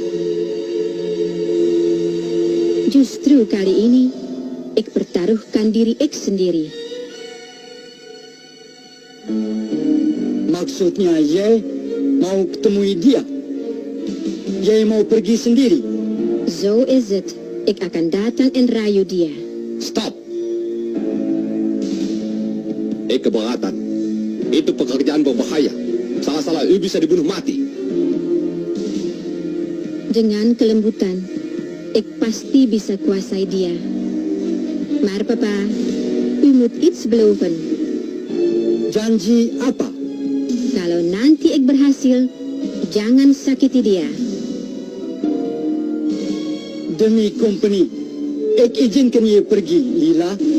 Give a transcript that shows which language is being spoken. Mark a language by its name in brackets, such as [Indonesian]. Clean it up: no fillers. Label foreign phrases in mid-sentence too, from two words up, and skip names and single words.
[Indonesian] Justru kali ini Ek pertaruhkan diri Ek sendiri. Maksudnya Ye mau temui dia. Ye mau pergi sendiri. [Dutch] Zo is het. [Indonesian] Ek akan datang en rayu dia. Stop! Keberatan. Itu pekerjaan berbahaya. Salah-salah u bisa dibunuh mati. Dengan kelembutan, Ek pasti bisa kuasai dia. [Dutch] Maar Papa, u moet iets beloven. [Indonesian] Janji apa? Kalau nanti Ek berhasil, jangan sakiti dia. Demi company, Ek izinkan Ye pergi, Lila.